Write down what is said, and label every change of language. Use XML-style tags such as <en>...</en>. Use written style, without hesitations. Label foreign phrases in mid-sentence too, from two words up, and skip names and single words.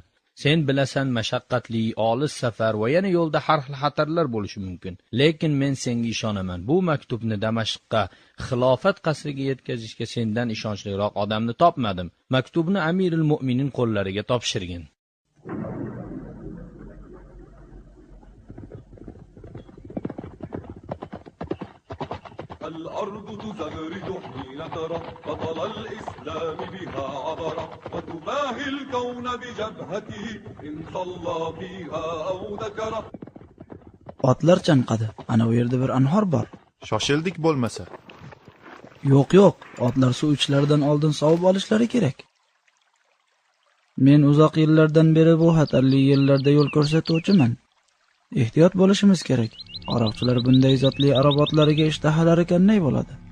<uz>Sen bilasan, mashaqqatli, olis safar va yana yo'lda har xil xatarlar bo'lishi mumkin. Lekin men senga ishonaman. Bu maktubni Damashqqa, xilofat qasriga yetkazishga sendan ishonchliroq odamni topmadim. Maktubni</uz> <ar>أمير المؤمنين</ar> <uz>qo'llariga topshirgin.</uz> <ar>الأرض تزغرد حين ترى بطل الإسلام بها عبرا وتباهي الكون بجبهته إن صلى فيها أو ذكره.</ar> <uz>Otlar chanqadi. Ana u yerda bir anhor bor. Shoshildik bo'lmasa. Yo'q, otlar suv ichishlaridan oldin sovib olishlari kerak. Men uzoq yillardan beri bu xatarli yerlarda yo'l ko'rsatuvchiman. Ehtiyot bo'lishimiz kerak. Aroqchilar bunday zotli arab otlariga ishtahalari qanday bo'ladi?</uz>